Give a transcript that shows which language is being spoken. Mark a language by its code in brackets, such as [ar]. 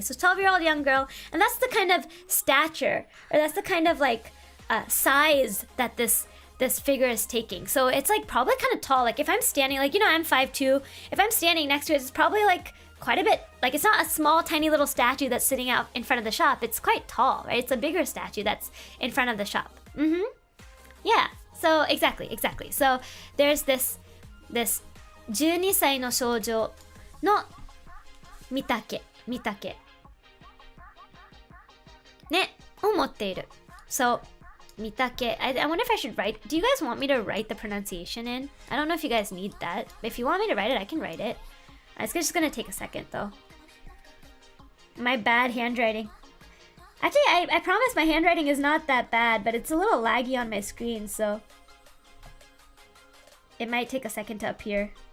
[en] So 12-year-old young girl, and that's the kind of stature, or that's the kind of like size that this this figure is taking. So it's like probably kind of tall. Like if I'm standing, like, you know, I'm 5'2". If I'm standing next to it, it's probably like quite a bit, like it's not a small tiny little statue that's sitting out in front of the shop. It's quite tall, right? It's a bigger statue that's in front of the shop. Yeah, so exactly. So there's this [ja] 12歳の少女の見丈ねを持っている。 [en] So 見丈 I wonder if I should write, do you guys want me to write the pronunciation in? I don't know if you guys need that. If you want me to write it, I can write it. It's just gonna take a second though. My bad handwriting. Actually, I promise my handwriting is not that bad, but it's a little laggy on my screen, so it might take a second to appear.